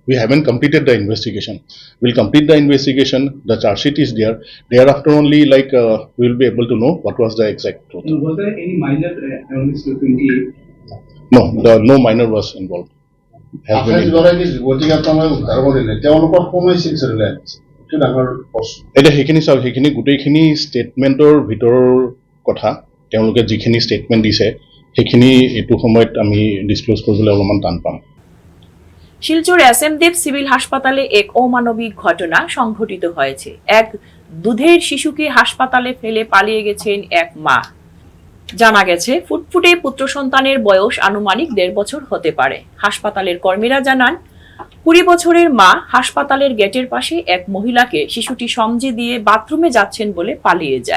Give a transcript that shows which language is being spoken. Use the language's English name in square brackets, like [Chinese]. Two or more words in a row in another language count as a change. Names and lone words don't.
[English] We haven't completed the investigation. We'll complete the investigation. The charge sheet is there. Thereafter only we will be able to know what was the exact truth. And was there any minor only 28? No, no minor was involved. Has been involved. [Assamese] এতিয়া সেইখিনি চাওক, সেইখিনি গোটেইখিনি ষ্টেটমেণ্টৰ ভিতৰৰ কথা, তেওঁলোকে যিখিনি ষ্টেটমেণ্ট দিছে সেইখিনি এইটো সময়ত আমি ডিছক্লোজ কৰিবলৈ অলপমান টান পাম। [Bangla] শিলচর এসএম দেব সিভিল হাসপাতালে এক অমানবিক ঘটনা সংঘটিত হয়েছে। এক দুধের শিশুকে হাসপাতালে ফেলে পালিয়ে গেছেন এক মা। জানা গেছে ফুটফুটে পুত্র সন্তানের বয়স আনুমানিক 1.5 বছর হতে পারে। হাসপাতালের কর্মীরা জানান 20 বছরের মা হাসপাতালের গেটের পাশে এক মহিলাকে শিশুটি সমঝে দিয়ে বাথরুমে যাচ্ছেন বলে পালিয়ে যায়।